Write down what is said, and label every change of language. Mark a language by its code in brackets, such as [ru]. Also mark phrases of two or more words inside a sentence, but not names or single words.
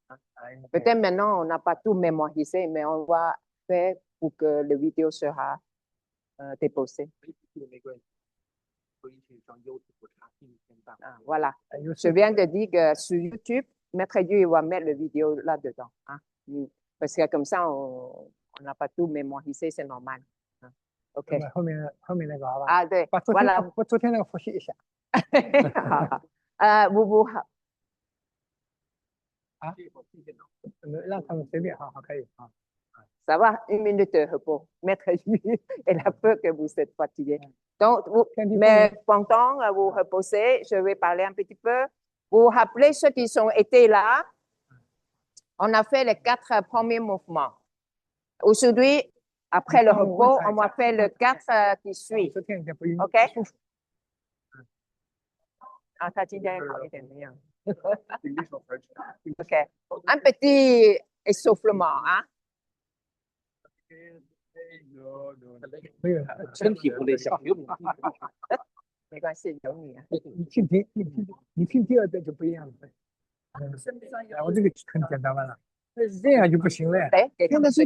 [fr] Peut-être maintenant, on n'a pas tout mémorisé, mais on va faire pour que la vidéo sera déposée. Voilà. Je viens de dire que sur YouTube, Maître Yu va mettre la vidéo là-dedans. Hein? Parce que comme ça, on n'a pas tout mémorisé, c'est normal. Hein? OK. [zh] 后面那个好吧？啊，对，把昨天那个复习一下。 [fr] vous [zh] 啊，让他们随便，好，可以啊。 [fr] Ça va, 1 minute de repos. Maître Yu, elle a peur que vous êtes fatigué. Donc, mais pendant vous reposez, je vais parler un petit peu. Vous vous rappelez ceux qui ont été là? On a fait les 4 premiers mouvements. Aujourd'hui, après le repos, on va faire le 4 qui suit. OK? Ah, ça dit bien. OK. Un petit essoufflement, hein? [zh] 没有，身体不累，小朋友们没关系，有你啊。你听第二遍就不一样了。我这个很简单了，这样就不行了。现在是